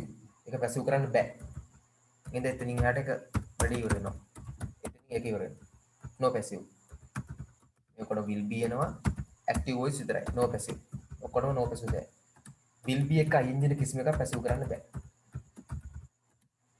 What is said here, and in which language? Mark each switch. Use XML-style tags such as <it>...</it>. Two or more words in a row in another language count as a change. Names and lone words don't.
<si>ඒක passive කරන්න බෑ. ඉතින් එතනින් එහාට එක වැඩි ඉවර වෙනවා. එතනින් ඒක ඉවර වෙනවා.</si> <en>no passive.</en> <si>මේකට</si> <en>will be</en> <si>එනවා.</si> <en>active voice</en> <si>විතරයි.</si> <en>no passive.</en> <si>ඔක්කොම</si> <en>no passive</en> <si>විතරයි.</si> <en>will be</en> <si>එක ing එක කිසිම එකක් passive කරන්න බෑ.</si>